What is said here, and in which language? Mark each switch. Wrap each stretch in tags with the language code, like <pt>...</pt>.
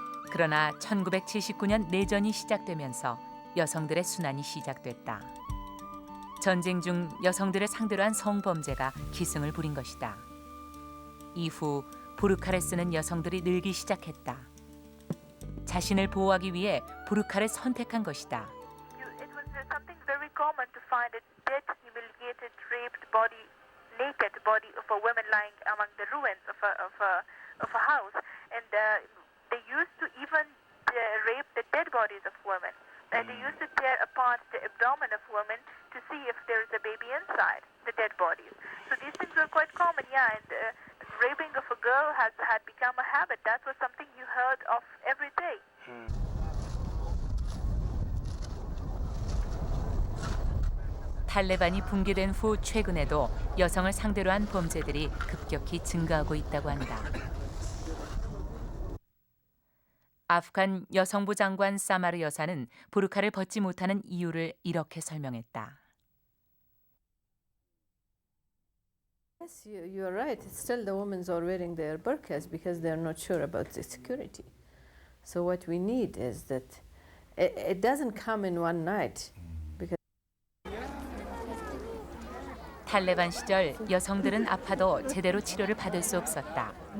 <ko>그러나 1979년 내전이 시작되면서 여성들의 순환이 시작됐다. 전쟁 중 여성들을 상대로 한 성범죄가 기승을 부린 것이다. 이후 부르카를 쓰는 여성들이 늘기 시작했다. 자신을 보호하기 위해 부르카를 선택한 것이다.</ko> <en>It was something very common to find a dead, humiliated, raped body, naked body of a woman lying among the ruins of a house, and they used to even rape the dead bodies of women. And they used to tear apart the abdomen of women to see if there is a baby inside the dead bodies. So these things were quite common, yeah. And raping of a girl had become a habit. That was something you heard of every day.</en> <ko>탈레반이 붕괴된 후 최근에도 여성을 상대로 한 범죄들이 급격히 증가하고 있다고 한다. 아프간 여성부 장관 사마르 여사는 부르카를 벗지 못하는 이유를 이렇게 설명했다.</ko> <en>Yes, you are right. Still, the women are wearing their burqas because they are not sure about the security. So what we need is that it doesn't come in one night.</en> <ko>탈레반 시절 여성들은 아파도 제대로 치료를 받을 수 없었다.</ko>